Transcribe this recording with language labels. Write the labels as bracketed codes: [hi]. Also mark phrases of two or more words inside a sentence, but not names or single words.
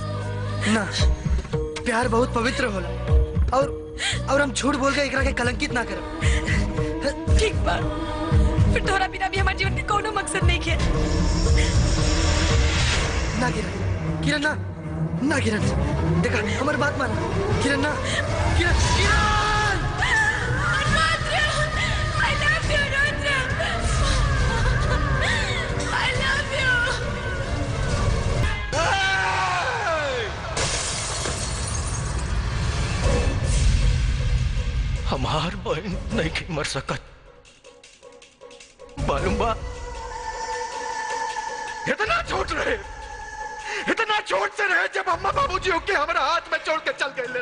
[bho] ना, प्यार बहुत पवित्र होला, और हम झूठ बोल के एकरा के कलंकित ना करब। ठीक बा, फिर तोरा बिना भी हमारे जीवन के कोनो मकसद नहीं है। ना किरण, किरण ना, ना किरण। देखा, हमारी बात मान किरण। ना किरण, किरण। [en] I love you, Rudra. I love you. [bho] हमार बहन नहीं की मर सकत, मालूम बा? इतना छोट रहे, इतना छोट से रहे जब अम्मा बाबूजी होके हमारा हाथ में छोड़ के चल गए।